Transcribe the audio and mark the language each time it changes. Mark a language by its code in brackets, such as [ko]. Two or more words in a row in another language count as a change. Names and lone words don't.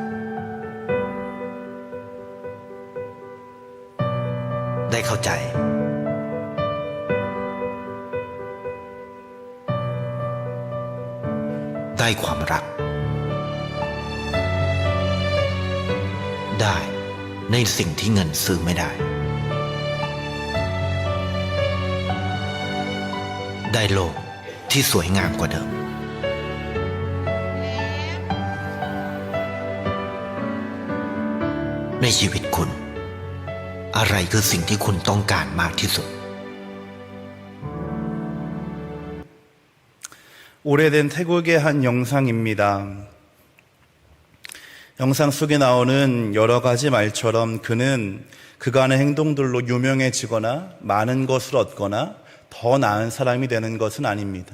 [th] ได้เข้าใจได้ความรักได้ในสิ่งที่เงินซื้อไม่ได้ ได้โลกที่สวยงามกว่าเดิมในชีวิตคุณอะไรคือสิ่งที่คุณต้องการมากที่สุด [ko] 오래된 태국의 한 영상입니다. 영상 속에 나오는 여러 가지 말처럼 그는 그간의 행동들로 유명해지거나 많은 것을 얻거나 더 나은 사람이 되는 것은 아닙니다.